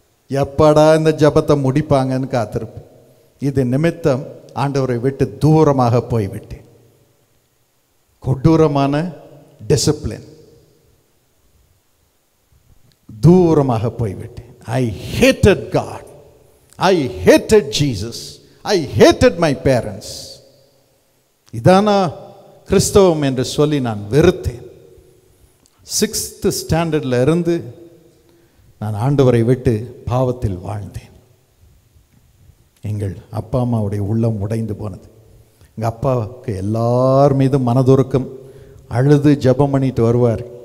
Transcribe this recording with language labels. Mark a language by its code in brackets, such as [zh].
[ta] எப்படா இந்த ஜெபத்தை முடிப்பாங்கன்னு காத்திருப்பேன். இது நிமித்தம் ஆண்டவரை விட்டு தூரமாக போய்விட்டேன். கொடூரமான டிசிப்ளின், தூரமாக போய்விட்டேன். [en] I hated God, I hated Jesus, I hated my parents. [ta] இதானா கிறிஸ்தவம் என்று சொல்லி நான் வெறுத்தேன். 6th ஸ்டாண்டர்டில் இருந்து நான் ஆண்டவரை விட்டு பாவத்தில் வாழ்ந்தேன். எங்கள் அப்பா அம்மாவுடைய உள்ளம் உடைந்து போனது. எங்கள் அப்பாவுக்கு எல்லார் மீதும் மனதுருக்கம், அழுது ஜெபம் பண்ணிட்டு வருவார்.